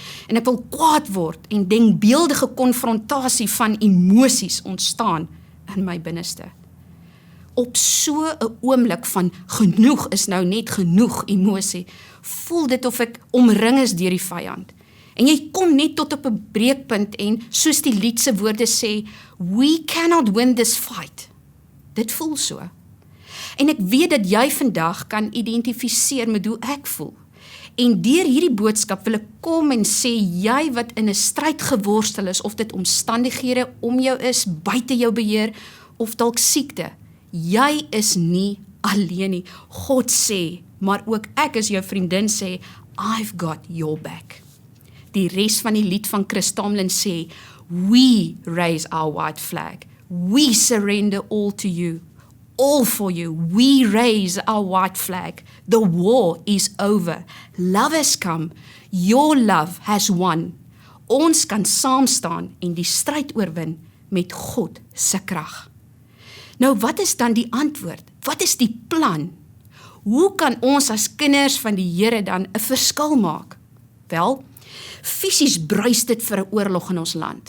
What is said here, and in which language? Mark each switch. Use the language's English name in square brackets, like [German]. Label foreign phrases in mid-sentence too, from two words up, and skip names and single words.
[Afrikaans] En ek wil kwaad word en denkbeeldige konfrontasie van emosies ontstaan in my binneste. Op so 'n oomblik van genoeg is nou net genoeg emosie, voel dit of ek omring is deur die vyand. En jy kom net tot op 'n breekpunt en soos die lied se woorde sê, [English] "We cannot win this fight." [Afrikaans] Dit voel so. En ek weet dat jy vandag kan identifiseer met hoe ek voel. En deur hierdie boodskap wil ek kom en sê, jy wat in 'n stryd geworstel is, of dit omstandighede om jou is, buite jou beheer, of dalk siekte, jy is nie alleen nie. God sê, maar ook ek as jou vriendin sê, [English] "I've got your back." [Afrikaans] Die res van die lied van Chris Tomlin sê, [English] "We raise our white flag. We surrender all to you. All for you. We raise our white flag. The war is over. Love has come. Your love has won." [Afrikaans] Ons kan saam staan en die stryd oorwin met God se krag. Nou, wat is dan die antwoord? Wat is die plan? Hoe kan ons as kinders van die Here dan 'n verskil maak? Wel, fisies bruis dit vir 'n oorlog in ons land.